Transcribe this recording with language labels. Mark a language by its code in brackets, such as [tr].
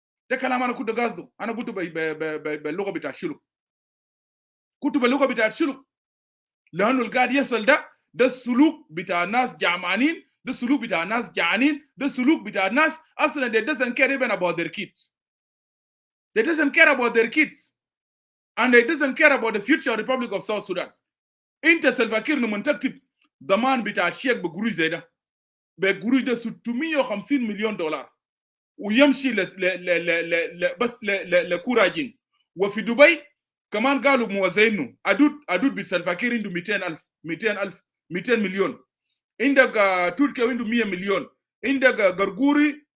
[ar] ده كلام انا كنت قصده، انا قلت باللغه بتاع الشلوك، كنت باللغه بتاع الشلوك لانه القاعد يصل ده السلوك بتاع الناس جعانين، ده السلوك بتاع الناس جعانين، ده السلوك بتاع الناس اصلا [en] they doesn't care even about their kids. They doesn't care about their kids and they doesn't care about the future Republic of South Sudan. [ar] انت سلفا كير لما تكتب ضمان بتاع الشيك بقروش زي ده بقروش ده 650 مليون دولار ويمشي بس لكوراجين. وفي دبي كمان قالوا موزعينه ادود بيت سلفا كير عنده 200 مليون، عندك تركيا عنده 100 مليون، عندك غرغوري